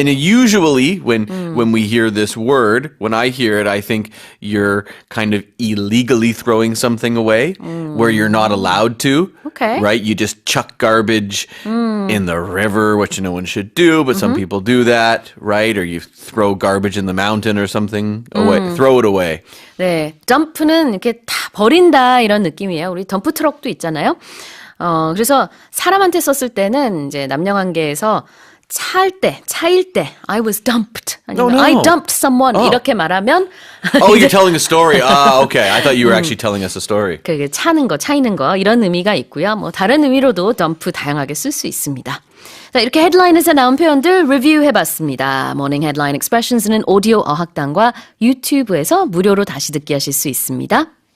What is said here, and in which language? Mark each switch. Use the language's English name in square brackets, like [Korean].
[English] And usually when we hear this word, when I hear it, I think you're kind of illegally throwing something away where you're not allowed to. Okay. Right? You just chuck garbage in the river, which no one should do, but some people do that, right? Or you throw garbage in the mountain or something away. Throw it away. [Korean] 네, dum프는 이렇게 다 버린다 이런 느낌이에요. 우리 덤프 트럭도 있잖아요. 그래서 사람한테 썼을 때는 이제 남녀관계에서 차일 때 [English] I was dumped. [Korean] 아니면 [English] I dumped someone [Korean] 이렇게 말하면 [English] Oh, you're telling a story. Okay. I thought you were actually telling us a story. [Korean] 그게 차이는 거 이런 의미가 있고요. 뭐 다른 의미로도 dump 다양하게 쓸 수 있습니다. 자, 이렇게 헤드라인에서 나온 표현들 리뷰해봤습니다. 모닝 헤드라인 expressions는 오디오 어학당과 유튜브에서 무료로 다시 듣기 하실 수 있습니다.